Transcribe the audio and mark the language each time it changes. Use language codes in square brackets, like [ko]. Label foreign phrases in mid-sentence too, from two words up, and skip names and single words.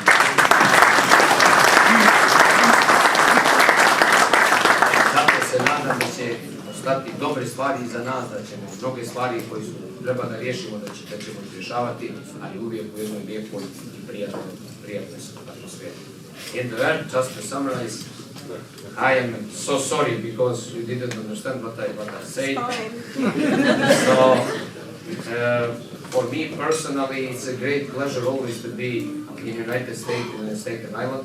[bs] Zato se nadam da će ostati dobre stvari za nas, da ćemo mnoge stvari koje treba da riješimo, da ćemo rješavati, ali uvijek u jednoj lijepoj i prijatnoj atmosferi. [en] In the end, just to summarize, I am so sorry because you didn't understand what I said. So, for me personally, it's a great pleasure always to be in United States, in Staten Island.